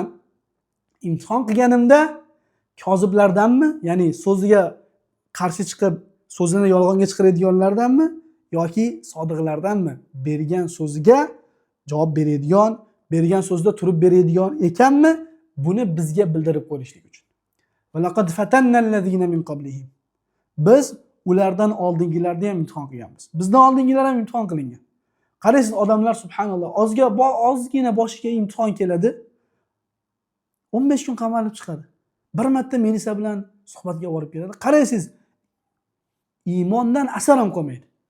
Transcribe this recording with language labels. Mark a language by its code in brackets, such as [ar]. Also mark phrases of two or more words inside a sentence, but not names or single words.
[uz] Imtihon qilganimda koziblardanmi, ya'ni so'ziga qarshi chiqib, so'zini yolg'onga chiqaradiganlardanmi yoki sodiqlardanmi? Bergan so'ziga javob beradigan, bergan so'zda turib beradigan ekanmi? Buni bizga bildirib qo'yishlik uchun. [ar] ولقد فتنا الذين من قبلهم. [uz] Biz ulardan oldingilarni ham imtihon qilganmiz. Bizdan oldingilar ham imtihon qilingan. Qaraysiz, odamlar subhanalloh, ozgina boshiga imtihon keladi. 15 kun qamalib chiqadi. Bir marta militsiya bilan suhbatga borib keladi. Qaraysiz, iymondan asar ham qolmaydi.